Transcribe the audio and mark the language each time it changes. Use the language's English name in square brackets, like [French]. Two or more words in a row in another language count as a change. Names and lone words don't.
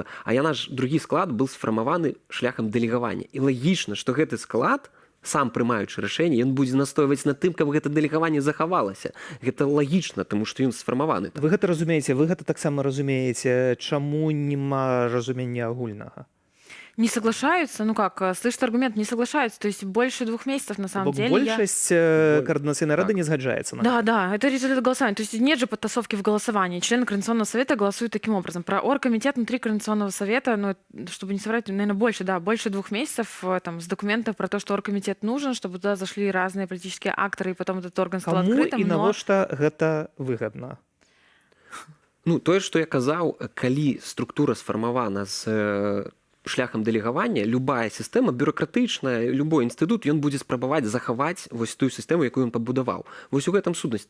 [Belarusian] А яна ж другі склад быў сфармаваны шляхам дэлегавання. І лагічна, што гэты склад, сам прымаючы рашэнне, ён будзе настойваць на тым, каб гэта дэлегаванне захавалася. Гэта лагічна, таму што ён сфармаваны. Вы гэта разумееце, вы гэта таксама разумееце, чаму няма разумення агульнага? [Russian] Не соглашаются, ну как, слышат аргумент, не соглашаются, то есть больше 2 месяцев на самом деле. [Belarusian] Большасць Координационной рады не згаджаецца на гэта. [Russian] Да, это результат голосования. То есть нет же подтасовки в голосовании. Члены Координационного совета голосуют таким образом. Про оргкомитет внутри Координационного совета, ну, чтобы не соврать, наверное, больше 2 месяцев там, с документов про то, что оргкомитет нужен, чтобы туда зашли разные политические акторы, и потом этот орган стал открытым. [Belarusian] Кому і навошта гэта выгадна? Ну, тое, што я казаў, калі структура сфармавана з шляхам дэлегавання, любая сістэма бюрократычная, любой інстытут, ён будзе спрабаваць захаваць вось тую сістэму, якую ён пабудаваў. Вось у гэтым сутнасць.